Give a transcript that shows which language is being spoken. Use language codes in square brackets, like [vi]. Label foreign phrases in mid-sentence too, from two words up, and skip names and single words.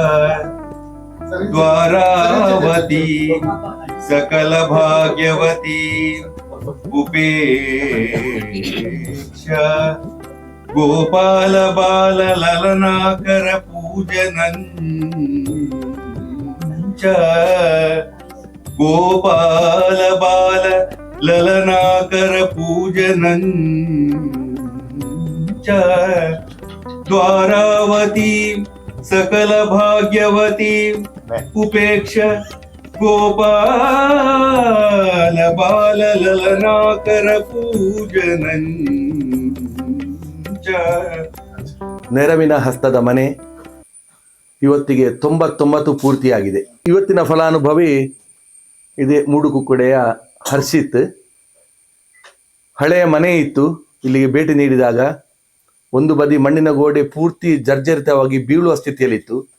[sa] द्वारावती सकल भाग्यवती उपेक्ष गोपाल बाल ललनाकर पूजनं च गोपाल बाल ललनाकर पूजनं च द्वारावती सकल भाग्यवती उपेक्ष गोपाल बाल ललनाकर पूजनं च. [kn] ನೆರವಿನ ಹಸ್ತದ ಮನೆ ಇವತ್ತಿಗೆ 99 ಪೂರ್ತಿಯಾಗಿದೆ. ಇವತ್ತಿನ ಫಲಾನುಭವಿ ಇದೆ ಮೂಡುಕುಕ್ಕುಡೆಯ ಹರ್ಷಿತ್. ಹಳೆಯ ಮನೆ ಇತ್ತು. ಇಲ್ಲಿಗೆ ಭೇಟಿ ನೀಡಿದಾಗ ಒಂದು ಬದಿ ಮಣ್ಣಿನ ಗೋಡೆ ಪೂರ್ತಿ ಜರ್ಜರಿತವಾಗಿ ಬೀಳುವ ಸ್ಥಿತಿಯಲ್ಲಿತ್ತು.